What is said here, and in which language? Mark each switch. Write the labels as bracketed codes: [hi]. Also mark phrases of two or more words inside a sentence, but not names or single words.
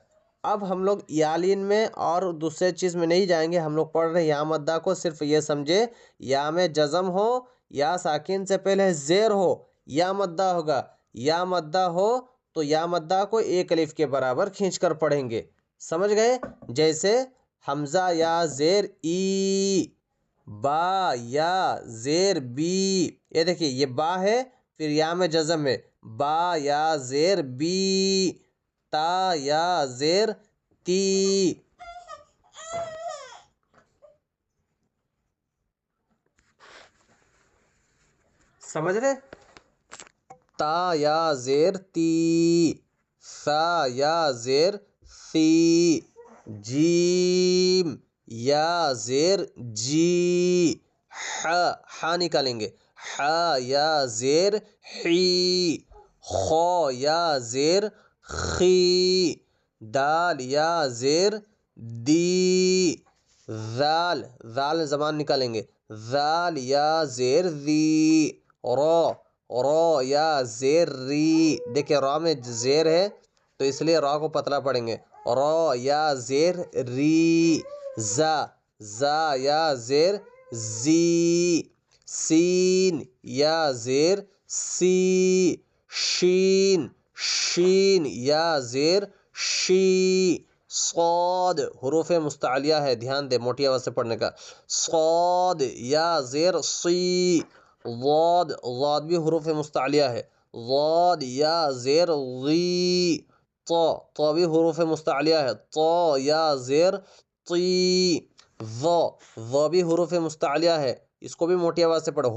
[ur] اب ہم لوگ یا لین میں اور دوسرے چیز میں نہیں جائیں گے، ہم لوگ پڑھ رہے ہیں یا مدہ کو، صرف یہ سمجھے یا میں جزم ہو، یا ساکن سے پہلے زیر ہو، یا مدہ ہوگا۔ یا مدہ ہو تو یا مدہ کو ایک الف کے برابر کھینچ کر پڑھیں گے۔ سمجھ گئے؟ جیسے حمزہ یا زیر ای، با یا زیر بی۔ یہ دیکھیے، یہ با ہے، پھر یا میں جزم ہے، با یا زیر بی، تا یا زیر تی۔ سمجھ رہے؟ تا یا زیر تی، سا یا زیر سی، جیم یا زیر جی، ح نکالیں گے، ح یا زیر حی، خو یا زیر خی، دال یا زیر دی، زال زبان نکالیں گے، زال یا زیر زی، رو یا زیر ری۔ دیکھیں را میں زیر ہے تو اس لیے را کو پتلا پڑھیں گے، رو یا زیر ری، زا یا زیر زی، سین یا زیر سی، شین یا زیر شی، صاد حروف مستعلیہ ہے، دھیان دے موٹی آواز سے پڑھنے کا، صاد یا زیر صی، ضاد بھی حروف مستعلیہ ہے، ضاد یا زیر ضی، تو بھی حروف مستعلیہ ہے، تو یا زیر طی، ضو بھی حروف مستعلیہ ہے، اس کو بھی موٹی آواز سے پڑھو.